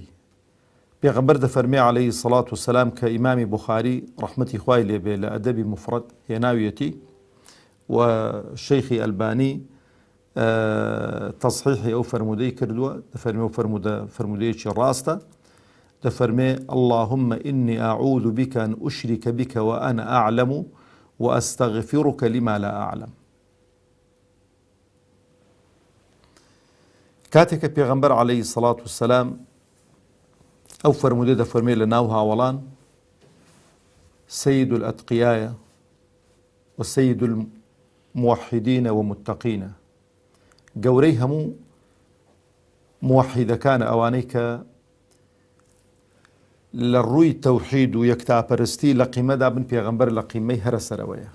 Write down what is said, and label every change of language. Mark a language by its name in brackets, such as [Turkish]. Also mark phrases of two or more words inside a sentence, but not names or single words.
[Central Kurdish] پێغەمبەر دەفەرمێ [Arabic] عەلەیهی سەڵات وسەلام [Central Kurdish] کە ئیمامی بوخاری ڕەحمەتی خوای لێبێ لە ئەدەبی مفرەد هێناویەتی و شەیخی ئەلبانی تەصحیحی ئەو فەرمودەی کردووە. دەفەرمێ و فەرمودەیەکی ڕاستە. [Arabic] دەفەرمێ اللهم إني أعوذ بك أن أشرك بك وأنا أعلم وأستغفرك لما لا أعلم. [Central Kurdish] کاتێک کە پێغەمبەر [Arabic] عەلەیهی سەڵات وسەلام [Central Kurdish] ئەو فەرمودەی دەفەرمێ لە ناو هاوڵان سەید الئەتقیایە و سەید الموحیدینە و متەقینە، گەورەی هەموو موحیدەکانە، ئەوانەی کە لە ڕووی تەوحید و یەکتاپەرستی لە قیمەدا بن، پێغەمبەر لە قیمەی هەرە سەرەوەیە.